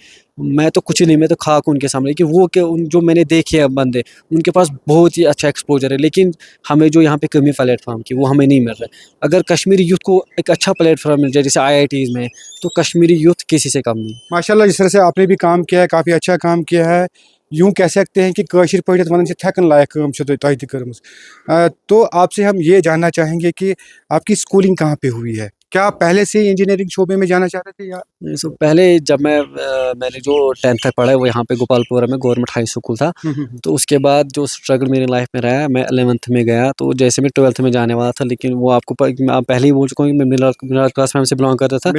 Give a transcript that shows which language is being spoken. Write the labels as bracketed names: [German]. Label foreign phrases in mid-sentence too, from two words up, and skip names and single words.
[Urdu] میں تو کچھ نہیں، میں تو خاک ان کے سامنے کہ وہ جو میں نے دیکھے ہیں بندے، ان کے پاس بہت ہی اچھا ایکسپوجر ہے، لیکن ہمیں جو یہاں پہ کمی پلیٹ فارم کی وہ ہمیں نہیں مل رہا ہے. اگر کشمیری یوتھ کو ایک اچھا پلیٹ فارم مل جائے جیسے IITs میں، تو کشمیری یوتھ کسی سے کم نہیں. ماشاء اللہ، جس طرح سے آپ نے بھی کام کیا ہے، کافی اچھا کام کیا ہے. یوں کہہ سکتے ہیں کہ [Kashmiri] کٲشِر پٲٹھۍ ونان چھِ تھٮ۪کن لایق کٲم چھو تۄہہِ تہِ کٔرمٕژ. [Urdu] تو آپ سے ہم یہ جاننا چاہیں گے کہ آپ کی اسکولنگ کہاں پہ ہوئی ہے؟ کیا آپ پہلے سے انجینئرنگ شعبے میں جانا چاہتے تھے یا پہلے جب میں نے جو 10th تک پڑھا ہے وہ یہاں پہ گوپال پورہ میں [English] government high school [Urdu] تھا. تو اس کے بعد جو اسٹرگل میری لائف میں رہا، میں 11th میں گیا، تو جیسے میں 12th میں جانے والا تھا، لیکن وہ آپ کو پہلے ہی بول چکا ہوں کہ میں [English] middle class family [Urdu] سے بلانگ کرتا تھا.